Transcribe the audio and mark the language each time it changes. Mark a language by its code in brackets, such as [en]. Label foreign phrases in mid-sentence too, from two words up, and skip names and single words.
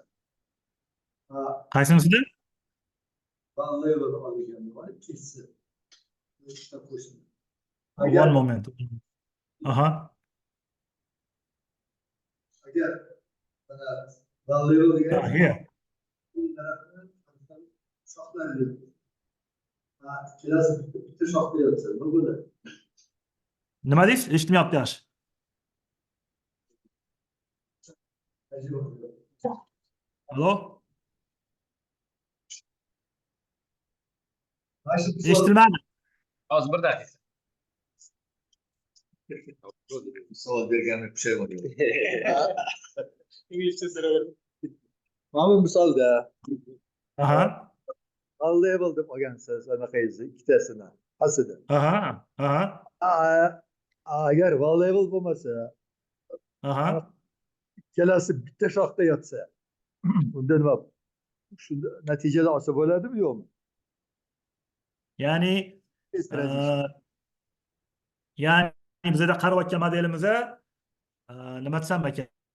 [uz] Qaysinisida? [en] One level [uz] olingan var ikkisi. Qo'shildi. [en] One moment. Aha. [uz] Agar [en] one level [uz] degan Here. shoxlar ikkalasi bitta shoxda yotsa nima bo'ladi? Nima deysiz? Eshitmayapti yaxshi. Alo? Eshitilmadi. Hozir bir daqiqa. Savol berganimga pushaymonman. İngilizce so'raver. Mana bu misolda Aha. [en] one level [uz] deb olgansiz anaqangizni ikkitasini aslida. Aha. Aha. Agar [en] one level [uz] bo'lmasa, Aha. ikkalasi bitta shoxda yotsa, unda nima? Shunda natijadan olsa bo'ladimi, yo'qmi? Ya'ni ya'ni bizda qarayotgan modelimizda nima desam ekan?